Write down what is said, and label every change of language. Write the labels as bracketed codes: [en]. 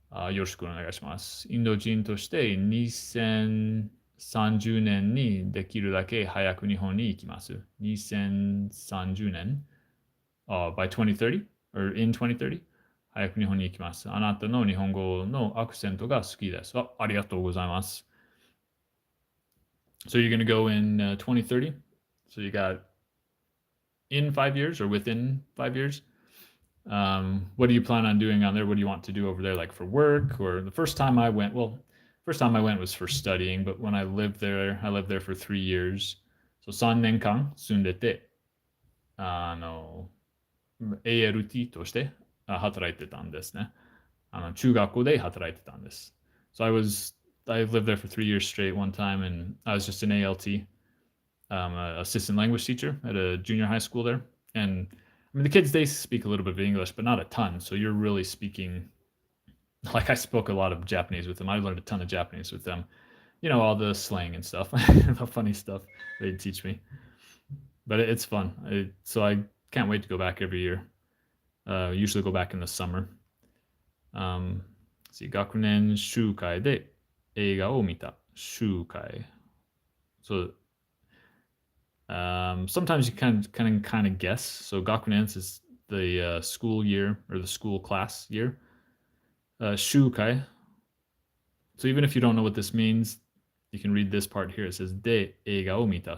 [ja] よろしくお願いします。インド人として2030年にできるだけ早く日本に行きます。 2030年、 [en] by 2030 or in 2030 [ja] 早く日本に行きます。あなたの日本語のアクセントが好きです。ありがとうございます。 [en] So you're going to go in 2030? So you got in 5 years or within 5 years? What do you plan on doing on there? What do you want to do over there, like for work? Or the first time I went was for studying, but when I lived there for 3 years. [ja] So 3年間住んでて、ALT として働いてたんですね。中学校で働いてたんです。 [en] So I lived there for 3 years straight one time, and I was just an ALT, assistant language teacher at a junior high school there. And I mean, the kids, they speak a little bit of English, but not a ton. So you're really speaking, like I spoke a lot of Japanese with them. I learned a ton of Japanese with them. All the slang and stuff, the funny stuff they'd teach me. But it's fun. So I can't wait to go back every year. Usually go back in the summer. [ja] See, 学年集会で映画を見た。集会. [en] So sometimes you kind of guess. So gakunen is the school year or the school class year. Shukai. So even if you don't know what this means, you can read this part here. It says [ja] de eiga o mita.